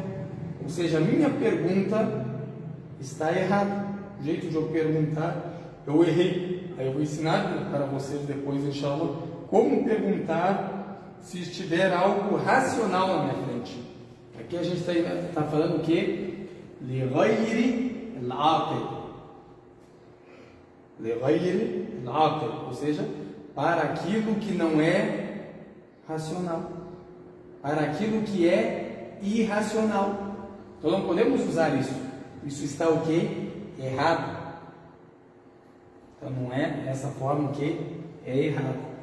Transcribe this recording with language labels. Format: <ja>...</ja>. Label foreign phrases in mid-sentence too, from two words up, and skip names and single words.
<pt>Ou seja, a minha pergunta está errada. O jeito de eu perguntar, eu errei. Aí eu vou ensinar para vocês depois, inshallah, como perguntar se estiver algo racional na minha frente. Aqui a gente está falando o quê?</pt> <ar>لغير العاقل. لغير العاقل,</ar> <pt>ou seja, para aquilo que não é racional, para aquilo que é irracional. Então não podemos usar isso. Isso está o quê? Errado. Então não é essa forma que é errado.</pt>